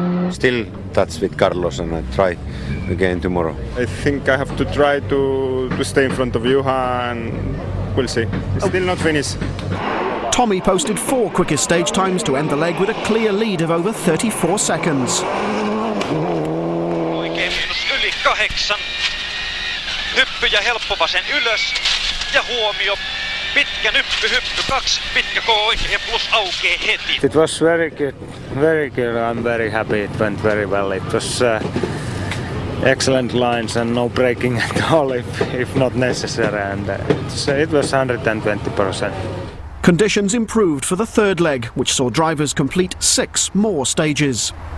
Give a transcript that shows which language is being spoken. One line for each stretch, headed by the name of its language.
English: Still touch with Carlos, and I try again tomorrow. I think I have to try to stay in front of Juha, and we'll see. It's still not finished. Tommi posted 4 quickest stage times to end the leg with a clear lead of over 34 seconds.
Finnish: Oikein miinus yli 8. Hyppy ja helppo vasen ylös. Ja huomio. Pitkä nyppy, hyppy 2, pitkä koo oikein plus aukee heti.
English: It was very good, very good. I'm very happy it went very well. It was excellent lines and no braking at all if not necessary, and it was 120%. Conditions improved for the 3rd leg, which saw drivers complete 6 more stages.